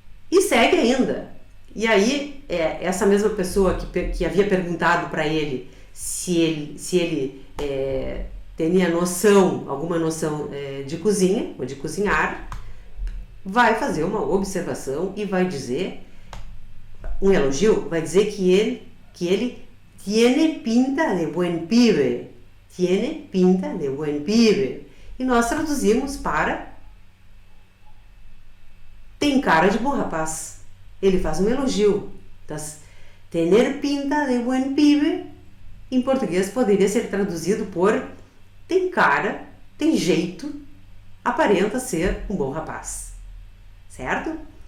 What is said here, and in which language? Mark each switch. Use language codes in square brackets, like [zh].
[pt] E segue ainda. E aí, essa mesma pessoa que havia perguntado para ele se ele tinha alguma noção de cozinha ou de cozinhar, vai fazer uma observação e vai dizer, um elogio, vai dizer que ele [es] tiene pinta de buen pibe. Tiene pinta de buen pibe. [pt] E nós traduzimos para tem cara de bom rapaz. Ele faz um elogio. Então, [es] tener pinta de buen pibe, [pt] em português poderia ser traduzido por tem cara, tem jeito, aparenta ser um bom rapaz. Certo?